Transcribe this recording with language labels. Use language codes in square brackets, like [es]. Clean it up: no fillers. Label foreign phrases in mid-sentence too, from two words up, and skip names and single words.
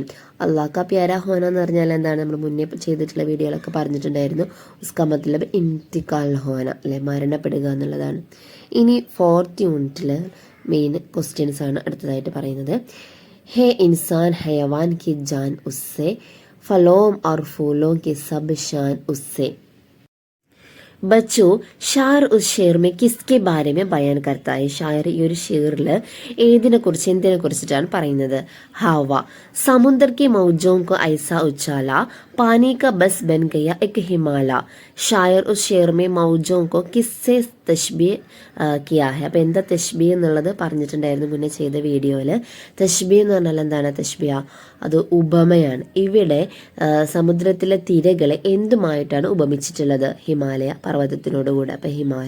[ur] اللہ کا پیارا ہونا [ml] എന്ന് പറഞ്ഞാൽ എന്താണ്? നമ്മൾ മുന്നേ ചെയ്തിട്ടുള്ള വീഡിയോകളൊക്കെ പറഞ്ഞിട്ടുണ്ടായിരുന്നു. [ur] اس کا مطلب انتقال ہونا, [ml] അല്ലെ, മരണപ്പെടുക എന്നുള്ളതാണ്. ഇനി 4th യൂണിറ്റിൽ [en] main questions [ml] ആണ് അടുത്തതായിട്ട് പറയുന്നത്. [ur] ہے انسان حیوان کی جان اس سے، پھلوں اور پھولوں کی سب شان اس سے. بچو، شاعر اس شعر میں کس کے بارے میں بیان کرتا ہے? [ml] ഷായർ ഈ ഒരു ഷേറിൽ ഏതിനെ കുറിച്ച് എന്തിനെ കുറിച്ചിട്ടാണ് പറയുന്നത്? ഹവ, [ur] سمندر کی موجوں کو ایسا اچھالا پانی کا بس بن گیا ایک ہمالیہ. شاعر اس شعر میں موجوں کو کس سے تشبیہ کیا ہے. [ml] അപ്പോൾ എന്താ തഷ്ബീഹ് എന്നുള്ളത് പറഞ്ഞിട്ടുണ്ടായിരുന്നു മുന്നേ ചെയ്ത വീഡിയോയിൽ. തഷ്ബീഹ് എന്ന് പറഞ്ഞാൽ എന്താണ്? തഷ്ബീഹ അത് ഉപമയാണ്. ഇവിടെ സമുദ്രത്തിലെ തിരകളെ എന്തുമായിട്ടാണ് ഉപമിച്ചിട്ടുള്ളത്? ഹിമാലയ പർവ്വതത്തിനോടുകൂടെ. അപ്പം ഹിമാലയ.